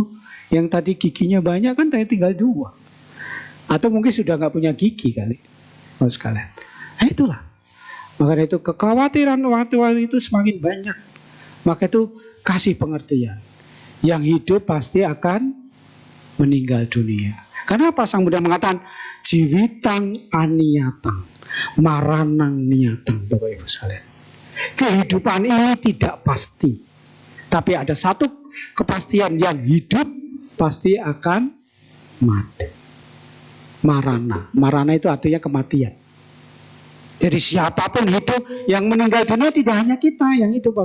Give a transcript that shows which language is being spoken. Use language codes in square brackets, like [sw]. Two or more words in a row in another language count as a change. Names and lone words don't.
[id] Yang tadi giginya banyak kan tinggal 2. Atau mungkin sudah nggak punya gigi kali. Bapak sekalian. Nah itulah. Maka itu kekhawatiran waktu itu semakin banyak. Maka itu kasih pengertian. Yang hidup pasti akan meninggal dunia. Kenapa Sang Buddha mengatakan [pi] jiwitang aniatang, maranang niatang, [id] Bapak Ibu sekalian. Kehidupan ini tidak pasti. Tapi ada satu kepastian, yang hidup pasti akan mati. Marana. Marana itu artinya kematian. Jadi siapapun hidup, yang meninggal dunia tidak hanya kita yang hidup.